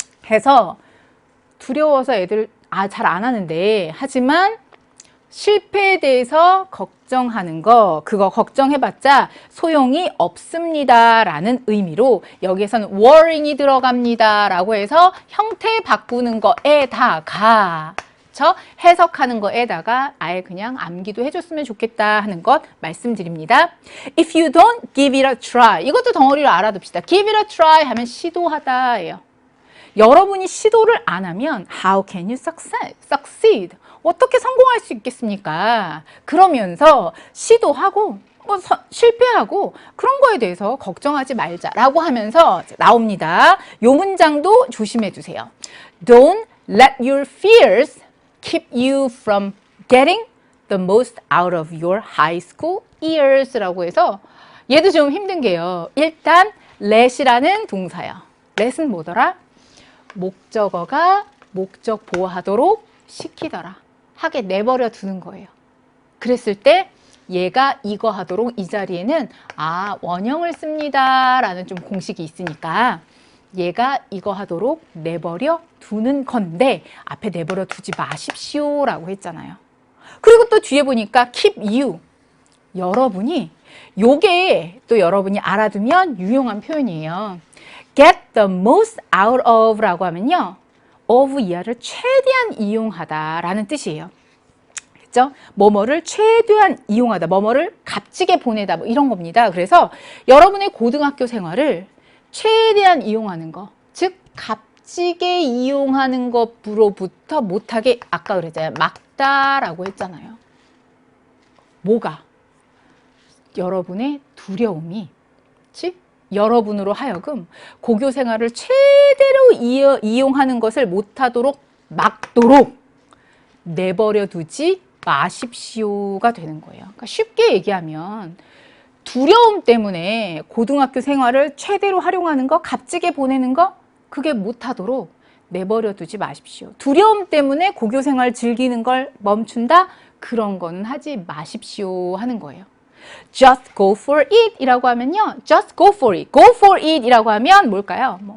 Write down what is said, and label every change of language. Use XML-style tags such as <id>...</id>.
<ko>해서 두려워서 애들 잘 안 하는데 하지만 실패에 대해서 걱정하는 거 그거 걱정해봤자 소용이 없습니다 라는 의미로 여기에서는 worrying이 들어갑니다 라고 해서 형태 바꾸는 거에다가 해석하는 거에다가 아예 그냥 암기도 해줬으면 좋겠다 하는 것 말씀드립니다.</ko> <en>If you don't give it a try</en> <ko>이것도 덩어리로 알아둡시다.</ko> <en>Give it a try</en> <ko>하면 시도하다 예요. 여러분이 시도를 안 하면</ko> <en>How can you succeed?</en> <ko>어떻게 성공할 수 있겠습니까? 그러면서 시도하고 실패하고 그런 거에 대해서 걱정하지 말자라고 하면서 나옵니다. 이 문장도 조심해 주세요.</ko> <en>Don't let your fears keep you from getting the most out of your high school years</en> <ko>라고 해서 얘도 좀 힘든 게요. 일단 let이라는 동사요. let은 뭐더라? 목적어가 목적 보호하도록 시키더라. 하게 내버려 두는 거예요. 그랬을 때 얘가 이거 하도록 이 자리에는 원형을 씁니다 라는 좀 공식이 있으니까 얘가 이거 하도록 내버려 두는 건데 앞에 내버려 두지 마십시오 라고 했잖아요. 그리고 또 뒤에 보니까</ko> <en>keep you</en> <ko>여러분이 요게 또 여러분이 알아두면 유용한 표현이에요.</ko> <en>get the most out of</en> <ko>라고 하면요. of 이하를 최대한 이용하다 라는 뜻이에요. 그렇죠? 뭐뭐를 최대한 이용하다, 뭐뭐를 값지게 보내다 뭐 이런 겁니다. 그래서 여러분의 고등학교 생활을 최대한 이용하는 거, 즉 값지게 이용하는 것으로부터 못하게 아까 그랬잖아요. 막다라고 했잖아요. 뭐가? 여러분의 두려움이 즉 여러분으로 하여금 고교 생활을 최대로 이용하는 것을 못하도록 막도록 내버려 두지 마십시오가 되는 거예요. 그러니까 쉽게 얘기하면 두려움 때문에 고등학교 생활을 최대로 활용하는 거, 값지게 보내는 거 그게 못하도록 내버려 두지 마십시오. 두려움 때문에 고교 생활 즐기는 걸 멈춘다? 그런 거는 하지 마십시오 하는 거예요.</ko> <en>Just go for it</en> <ko>이라고 하면요.</ko> <en>Just go for it. Go for it</en> <ko>이라고 하면 뭘까요?</ko>